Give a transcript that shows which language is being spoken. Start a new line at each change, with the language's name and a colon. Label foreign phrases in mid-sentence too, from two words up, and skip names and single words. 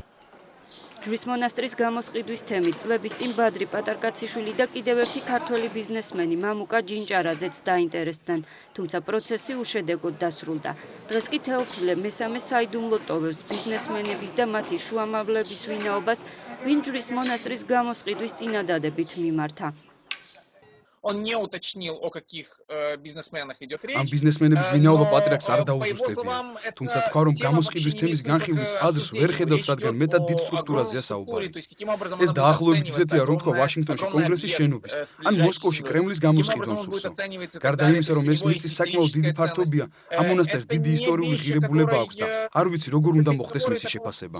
Georgian: ჯვრის მონასტრის გამოსყიდვის თემით წლების წინ ბადრი პატარკაციშვილი და კიდევ ერთი ქართველი ბიზნესმენი მამუკა ჯინჭარაძეც დაინტერესდნენ, თუმცა პროცესი უშედეგოდ დასრულდა. დღეს კი თეოფილე მესამე საიდუმლო ტოვებს ბიზნესმენების და მათი შუამავლების ვინაობას, ვინ ჯვრის მონასტრის გამოსყიდვის წინადადებით მიმართა.
Russian: Он не уточнил, о каких бизнесменах идет речь.
Georgian: ამ ბიზნესმენების ვინაობა პატრიარქს არ დაუზუსტებია. თუმცა თქვა, რომ გამოსყიდვის თემის განხილვის აზრს ვერ ხედავს, რადგან მეტად დიდ სტრუქტურაზეა საუბარი. ეს დაახლოებით ისეთია, რომ თქვა ვაშინგტონში კონგრესის შენობის, ან მოსკოვში კრემლის გამოსყიდვას უსწრებს. გარდა იმისა, რომ ეს მიწის საკმაოდ დიდი ფართობია, ამ მონასტერს დიდი ისტორიული ღირებულება აქვს და არ ვიცი როგორ უნდა მოხდეს მისი შეფასება.